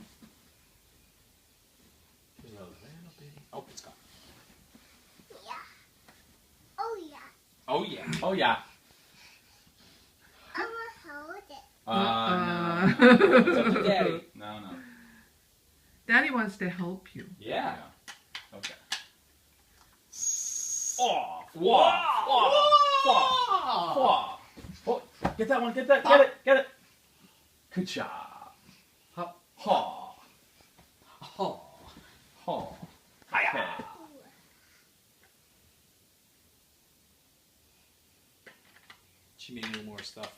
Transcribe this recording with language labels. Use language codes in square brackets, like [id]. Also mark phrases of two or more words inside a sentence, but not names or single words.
[en] There's another little bitty. Oh, it's gone. Yeah. Oh, yeah. Oh, yeah. Oh, yeah. I'm gonna hold it. No. It's up to Daddy. No, no. Daddy wants to help you. Yeah. Okay. Oh. Fwa. Fwa. Fwa. Fwa. Oh, get that one. Get that. Get it. Get it. Good job. Ha. Ha. Ha. Ha. Okay. She made no more stuff.